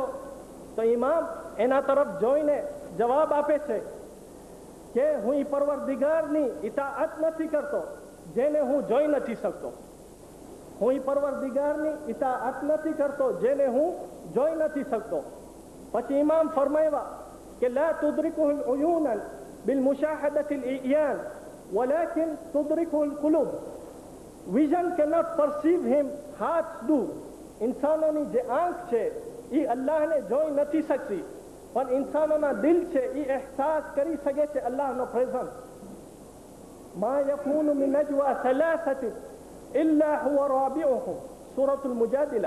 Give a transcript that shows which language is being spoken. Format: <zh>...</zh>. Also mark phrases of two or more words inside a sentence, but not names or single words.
<gu>તો ઇમામ એના તરફ જોઈને જવાબ આપે છે કે હું ઈ પરવરદિગારની ઇતાઅત નથી કરતો જેને હું જોઈ નથી શકતો. હું ઈ પરવરદિગારની ઇતાઅત નથી કરતો જેને હું જોઈ નથી શકતો. પછી ઇમામ ફરમાવ્યા કે</gu> <ar>لا تدركه العيون بمشاهدة العيان ولكن تدركه القلوب.</ar> <en>Vision cannot perceive him, hearts do.</en> <gu>ઇન્સાનોની જે આંખ છે એ અલ્લાહને જોઈ નથી શકતી, પણ ઇન્સાનોના દિલ છે એ અહેસાસ કરી શકે છે અલ્લાહનો પ્રેઝન્સ.</gu> <ar>ما يكون من نجوى ثلاثة إلا هو رابعهم، سورة المجادلة.</ar>